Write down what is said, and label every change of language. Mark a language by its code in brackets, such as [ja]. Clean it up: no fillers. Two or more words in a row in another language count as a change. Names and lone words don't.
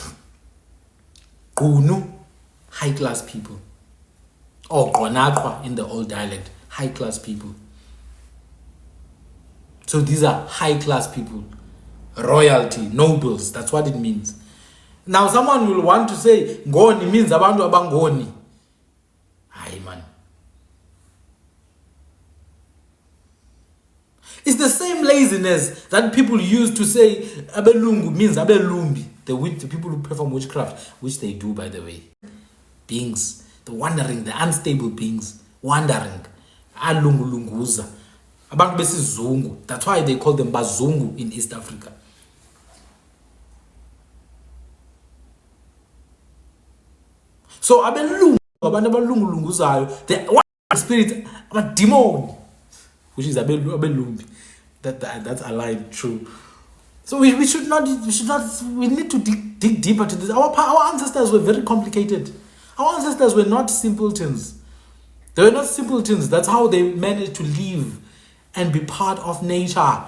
[en] Gunu, high class people. Or Gonakwa in the old dialect, high class people. So these are high class people. Royalty, nobles, that's what it means. Now someone will want to say Ngoni means [zu] abantu abangoni. [en] Aye man. It's the same laziness that people use to say abelungu means abelumbi, the people who perform witchcraft, which they do, by the way. Beings, the wandering, the unstable beings, wandering. [zu] Alungulunguza. Abantu besizungu. [en] That's why they call them bazungu in East Africa. [zu] So abelungu, abantu abalungulunguzayo, [en] the one spirit, a demon, which is abelumbi. That's aligned true. So we need to dig deeper to this. Our ancestors were very complicated. Our ancestors were not simpletons. They were not simpletons. That's how they managed to live and be part of nature.